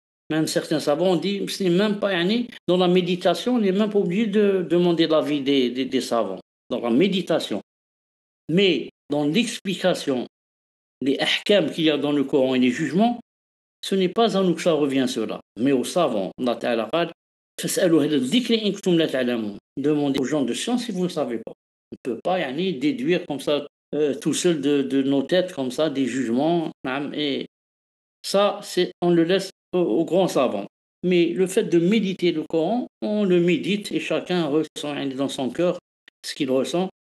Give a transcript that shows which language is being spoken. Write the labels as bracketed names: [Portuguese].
[French] Même certains savants ont dit, c'est même pas yani, dans la méditation, on n'est même pas obligé de demander l'avis des savants. Dans la méditation. Mais dans l'explication, les ahkam qu'il y a dans le Coran et les jugements, ce n'est pas à nous que ça revient cela, mais aux savants. [Arabic] Allah Ta'ala قال فاسألوا أهل الذكر إن كنتم لا تعلمون. [French] Demandez aux gens de science si vous ne savez pas. On ne peut pas yani, déduire comme ça tout seul de nos têtes comme ça des jugements. Et ça, on le laisse aux grands savants. Mais le fait de méditer le Coran, on le médite et chacun ressent dans son cœur ce qu'il ressent.